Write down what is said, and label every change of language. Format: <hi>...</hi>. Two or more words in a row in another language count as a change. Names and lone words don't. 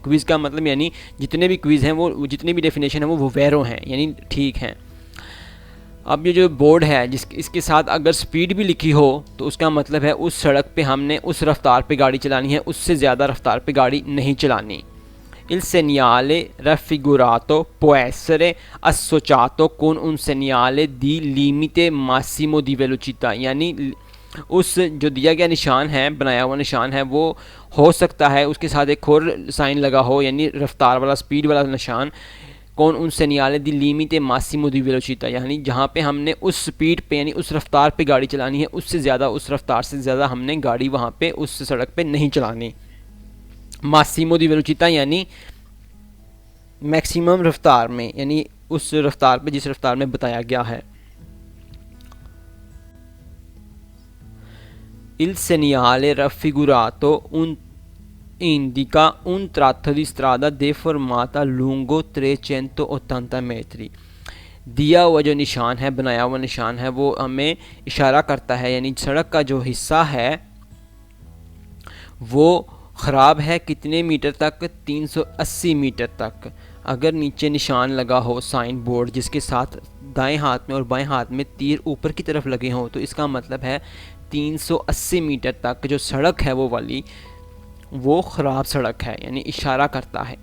<ur>کوئز کا مطلب یعنی جتنے بھی کوئز ہیں وہ جتنی بھی ڈیفینیشن ہے وہ ویرو ہیں، یعنی ٹھیک ہیں. اب یہ جو بورڈ ہے اس کے ساتھ اگر سپیڈ بھی لکھی ہو تو اس کا مطلب ہے اس سڑک پہ ہم نے اس رفتار پہ گاڑی چلانی ہے، اس سے زیادہ رفتار پہ گاڑی نہیں چلانی.</ur> <it>Il segnale raffigurato può essere associato con un segnale di limite massimo di velocità,</it> <ur>یعنی اس جو دیا گیا نشان ہے، بنایا ہوا نشان ہے، وہ ہو سکتا ہے اس کے ساتھ ایک اور سائن لگا ہو، یعنی رفتار والا، سپیڈ والا نشان.</ur> <it>con un segnale di limite massimo di velocità,</it> <ur>یعنی جہاں پہ ہم نے اس سپیڈ پہ یعنی اس رفتار پہ گاڑی چلانی ہے، اس سے زیادہ، اس رفتار سے زیادہ ہم نے گاڑی وہاں پہ اس سڑک پہ نہیں چلانی.</ur> <it>massimo di velocità</it> <ur>یعنی میکسیمم رفتار میں، یعنی اس رفتار پہ جس رفتار میں بتایا گیا ہے.</ur> <it>Il segnale raffigurato indica un tratto di strada deformata lungo 380 metri।</it> <ur>دیا ہوا جو نشان ہے، بنایا ہوا نشان ہے، وہ ہمیں اشارہ کرتا ہے، یعنی سڑک کا جو حصہ ہے وہ خراب ہے کتنے میٹر تک? 380 میٹر تک. اگر نیچے نشان لگا ہو سائن بورڈ جس کے ساتھ دائیں ہاتھ میں اور بائیں ہاتھ میں تیر اوپر کی طرف لگے ہوں، تو اس کا مطلب ہے 380 میٹر تک جو سڑک ہے وہ والی، وہ خراب سڑک ہے، یعنی اشارہ کرتا ہے.</ur>